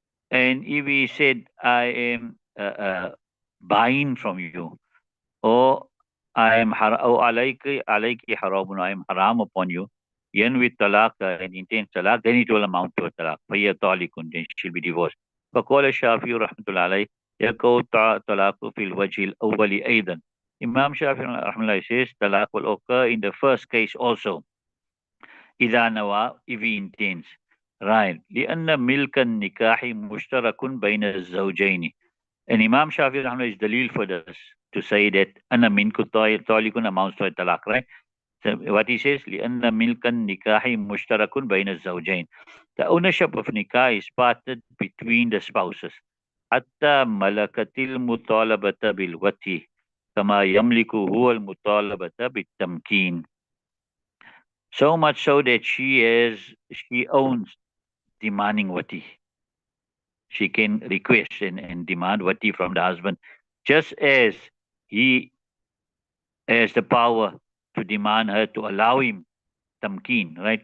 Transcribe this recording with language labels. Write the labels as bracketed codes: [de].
[en] And if he said, I am buying from you, or or alayki haramun, I am haram upon you, yen with talaq and intends talaq, then it will amount to a talaq. [ar] فهي طالق, [en] then she'll be divorced. [ar] فقال الشافعي رحمة الله عليه يقول طلاق في الوجه الأول أيضا. [en] Imam Shafi rahmatullahi says talaq will occur in the first case also. [ar] إذا نوى, [en] if he intends. Right. [ar] لأن ملك النكاح مشترك بين الزوجين. [en] And Imam Shafi rahmatullahi is dalil for this, to say that [ar] أنا منك طالق [en] amounts to a talaq, right? So what he says, [ar] لأن ملك النكاح مشترك بين الزوجين. [en] The ownership of nikah is parted between the spouses. [ar] حتى ملكت المطالبة بالوتي كما يملك هو المطالبة بالتمكين. [en] So much so that she owns demanding wati. She can request and demand wati from the husband, just as he has the power to demand her to allow him tamkeen, right?